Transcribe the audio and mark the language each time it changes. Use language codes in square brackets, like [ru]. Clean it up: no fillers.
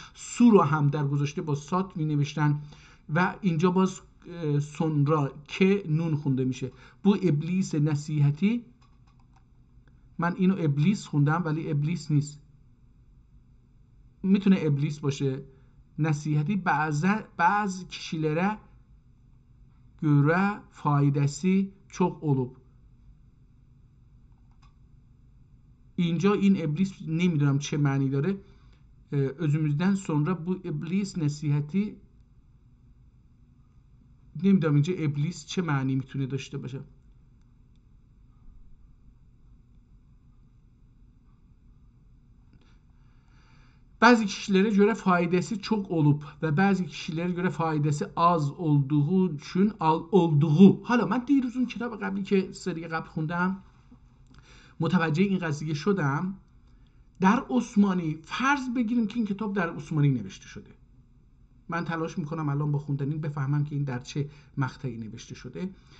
[fa] سو رو هم در گذشته با سات می نوشتن و اینجا باز [az] sonra [fa] که نون خونده میشه. [tr] Bu ابلیس نصیحتی، [fa] من اینو ابلیس خوندم ولی ابلیس نیست، میتونه ابلیس باشه. [tr] Nəsihəti bazı kişilərə görə faydası çok olup. [fa] اینجا این ابلیس نمیدونم چه معنی داره. [tr] özümüzden sonra bu iblis نصیحتی، [fa] نمیدونم اینجا ابلیس چه معنی میتونه داشته باشه. [tr] Bazı kişilere göre faydası çok olup ve bazı kişilere göre faydası az olduğu için olduğu. [fa] حالا من دیروز اون کتاب قبلی که سری قبل خوندم متوجه این قضیه شدم. در عثمانی فرض بگیریم که این کتاب در عثمانی نوشته شده، من تلاش میکنم الان با خوندن این بفهمم که این در چه مقطعی نوشته شده.